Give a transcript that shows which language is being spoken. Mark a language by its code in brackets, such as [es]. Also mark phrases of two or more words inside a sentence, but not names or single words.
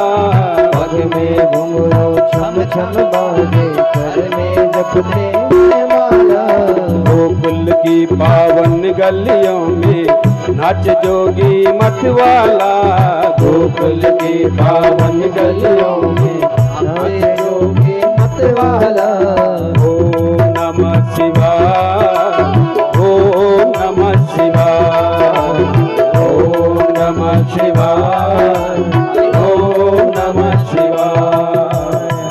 [hi] पग में घुंघरू छम छम बाजे घर में जपते हैं माला। गोकुल की पावन गलियों में नाच जोगी मतवाला। गोकुल की पावन गलियों में नाच जोगी मतवाला। [sa] ओम नमः शिवाय, ओम नमः शिवाय, ओम नमः शिवाय, ओम नमः शिवाय।